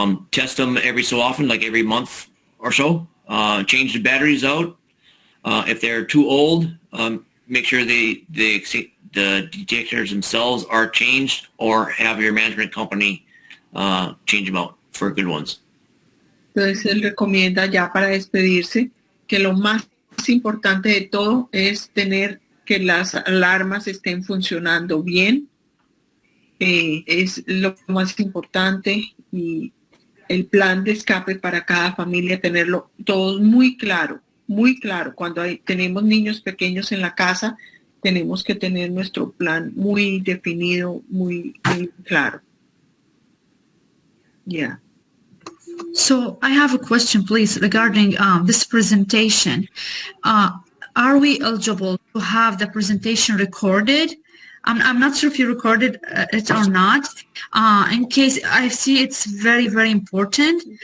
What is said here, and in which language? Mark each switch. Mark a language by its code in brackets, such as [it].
[en] Test them every so often, like every month or so. Change the batteries out. If they're too old, make sure the detectors themselves are changed, or have your management company change them out for good ones. [es] Entonces él recomienda ya para despedirse que lo más importante de todo es tener que las alarmas estén funcionando bien. Es lo más importante, y el plan de escape para cada familia, tenerlo todo muy claro, muy claro. Cuando tenemos niños pequeños en la casa, tenemos que tener nuestro plan muy definido, muy claro. [en] Yeah. So I have a question, please, regarding this presentation. Are we eligible to have the presentation recorded? I'm not sure if you recorded it or not. In case, I see it's very, very important.